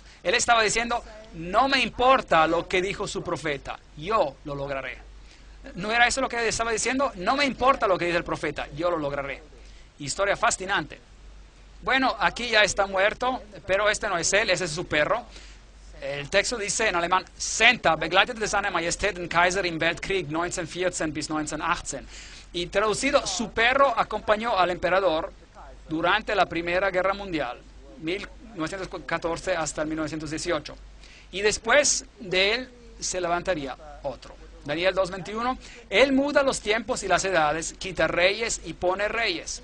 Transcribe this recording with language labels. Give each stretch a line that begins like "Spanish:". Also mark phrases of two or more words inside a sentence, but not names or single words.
Spanish: Él estaba diciendo, no me importa lo que dijo su profeta, yo lo lograré. ¿No era eso lo que él estaba diciendo? No me importa lo que dice el profeta, yo lo lograré. Historia fascinante. Bueno, aquí ya está muerto, pero este no es él, ese es su perro. El texto dice en alemán,
German: Senta begleitete seine Majestät den Kaiser im Weltkrieg 1914 bis 1918.
Spanish: Y traducido, su perro acompañó al emperador durante la Primera Guerra Mundial, 1914 hasta el 1918. Y después de él se levantaría otro. Daniel 2:21, él muda los tiempos y las edades, quita reyes y pone reyes.